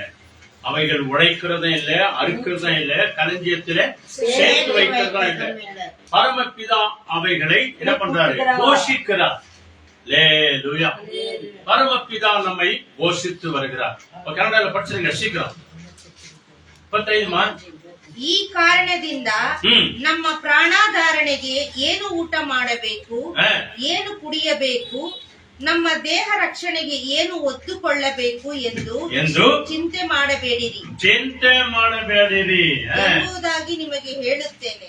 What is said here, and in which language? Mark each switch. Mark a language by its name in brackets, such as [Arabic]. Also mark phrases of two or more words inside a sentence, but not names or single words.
[Tamil] அவைகள் உழைக்கிறதும் இல்ல, அறுக்கிறதும் இல்ல, களஞ்சியத்தில சேர்த்து வைக்கிறதும் இல்ல. பரமபிதா அவைகளை என்ன பண்றாரு? போஷிக்கிறார். பரமபிதா நம்மை போஷித்து வருகிறார். கன்னடால படிச்சிருங்க சீக்கிரம். 25 [Kannada] ಈ ಕಾರಣದಿಂದ ನಮ್ಮ ಪ್ರಾಣಾಧಾರಣೆಗೆ ಏನು ಊಟ ಮಾಡಬೇಕು, ಏನು ಕುಡಿಯಬೇಕು, ನಮ್ಮ ದೇಹ ರಕ್ಷಣೆಗೆ ಏನು ಒತ್ತುಕೊಳ್ಳಬೇಕು ಎಂದು ಚಿಂತೆ ಮಾಡಬೇಡಿರಿ ಎಂಬುದಾಗಿ ನಿಮಗೆ ಹೇಳುತ್ತೇನೆ.